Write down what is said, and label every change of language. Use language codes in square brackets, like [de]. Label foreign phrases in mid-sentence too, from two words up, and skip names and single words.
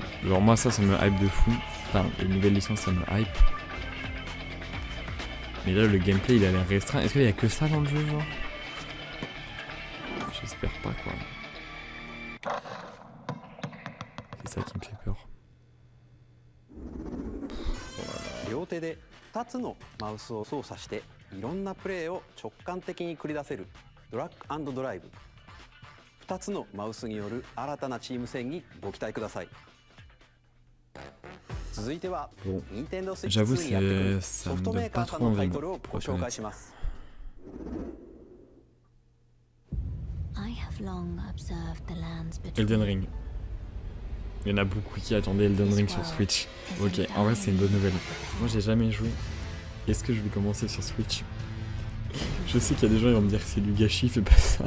[fr] Genre moi ça me hype de fou, enfin les nouvelles licences ça me hype. Mais là le gameplay il a l'air restreint, est-ce qu'il y a que ça dans le jeu genre? J'espère pas quoi. C'est ça qui me fait peur. [ja] 両手で2つのマウスを操作していろんなプレーを直感的に繰り出せるドラッグ&ドライブ。2つのマウスによる新たなチーム戦にご期待ください。続いては、Nintendo Switch 2にやってくるソフトメーカーさんのタイトルをご紹介します。 [fr] Elden Ring. Il y en a beaucoup qui attendaient Elden Ring sur Switch. Ok, en vrai c'est une bonne nouvelle. Moi j'ai jamais joué. Est-ce que je vais commencer sur Switch? Je sais qu'il y a des gens qui vont me dire que c'est du gâchis, fais pas ça.